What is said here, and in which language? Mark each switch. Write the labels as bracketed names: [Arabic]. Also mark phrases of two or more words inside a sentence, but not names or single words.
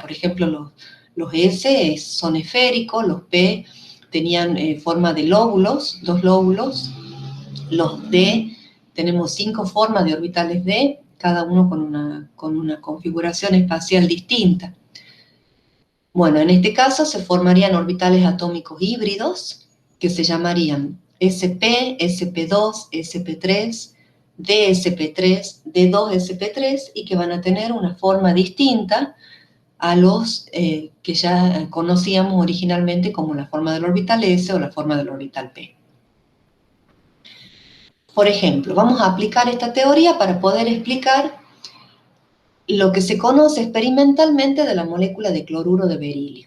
[Spanish] Por ejemplo, los S son esféricos, los P tenían forma de lóbulos, 2 lóbulos, los D tenemos 5 formas de orbitales D, cada uno con una configuración espacial distinta. Bueno, en este caso se formarían orbitales atómicos híbridos, que se llamarían sp, sp2, sp3, dsp3, d2sp3, y que van a tener una forma distinta a los que ya conocíamos originalmente como la forma del orbital s o la forma del orbital p. Por ejemplo, vamos a aplicar esta teoría para poder explicar lo que se conoce experimentalmente de la molécula de cloruro de berilio.